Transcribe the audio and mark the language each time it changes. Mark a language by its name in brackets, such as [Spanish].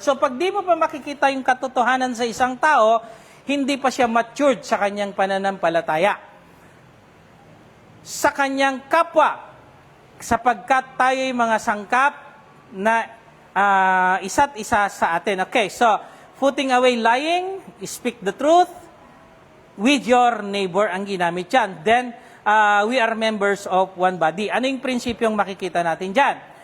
[Filipino] So, pag di mo pa makikita yung katotohanan sa isang tao, hindi pa siya matured sa kanyang pananampalataya. Sa kanyang kapwa, sapagkat tayo'y mga sangkap na isa't isa sa atin. [English] Okay, so, putting away lying, speak the truth with your neighbor [Filipino] ang ginamit yan. [English] Then, we are members of one body. [Filipino] Ano yung prinsipyong makikita natin dyan?